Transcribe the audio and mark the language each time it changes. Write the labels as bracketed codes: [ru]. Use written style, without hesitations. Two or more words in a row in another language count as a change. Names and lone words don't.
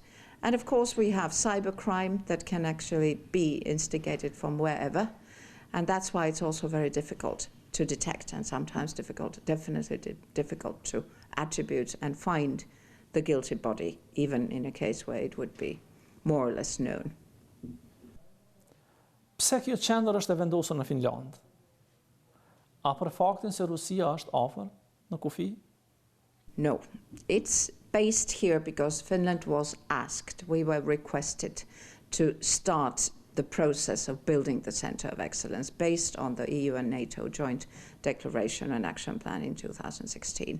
[en] And of course we have cybercrime that can actually be instigated from wherever, and that's why it's also very difficult to detect and sometimes definitely difficult to attribute and find the guilty body, even in a case where it would be more or less known. [sq] Pse kjo qendër është e vendosur në Finland? A për faktin se Rusia është afër në kufi? [en] No, it's based here because Finland was asked, we were requested to start the process of building the Center of Excellence based on the EU and NATO joint declaration and action plan in 2016.